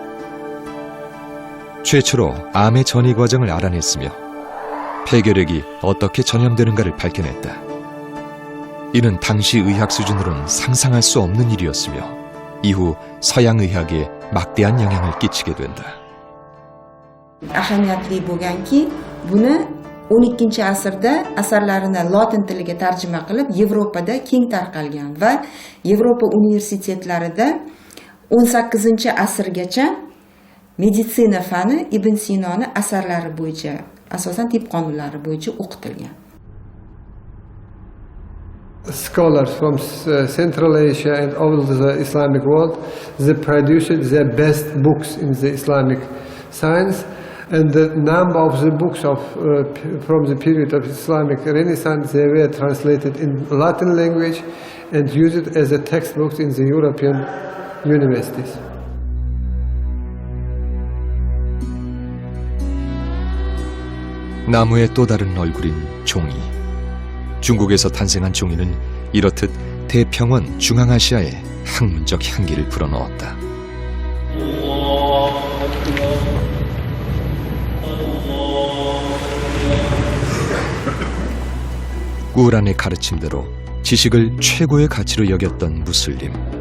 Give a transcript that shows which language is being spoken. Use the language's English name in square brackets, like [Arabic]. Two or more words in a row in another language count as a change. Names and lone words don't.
[Korean] 최초로 암의 전이 과정을 알아냈으며 폐결핵이 어떻게 전염되는가를 밝혀냈다. 이는 당시 의학 수준으론 상상할 수 없는 일이었으며 이후 서양 의학에 막대한 영향을 끼치게 된다. [Uzbek] ahamiyatli bo'lganki, buni 12-asrda asarlarini lotin tiliga tarjima qilib Yevropada keng tarqalgan va Yevropa universitetlarida 18-asrgacha meditsina fani Ibn Sinoni asarlari bo'yicha, asosan tib qonunlari bo'yicha o'qitilgan. [English] Scholars from Central Asia and all the Islamic world, they produced their best books in the Islamic science, and the number of the books from the period of Islamic Renaissance, they were translated in Latin language and used as a textbooks in the European universities. [Korean] 나무의 또 다른 얼굴인 종이. 중국에서 탄생한 종이는 이렇듯 대평원 중앙아시아에 학문적 향기를 불어넣었다. 꾸란의 가르침대로 지식을 최고의 가치로 여겼던 무슬림.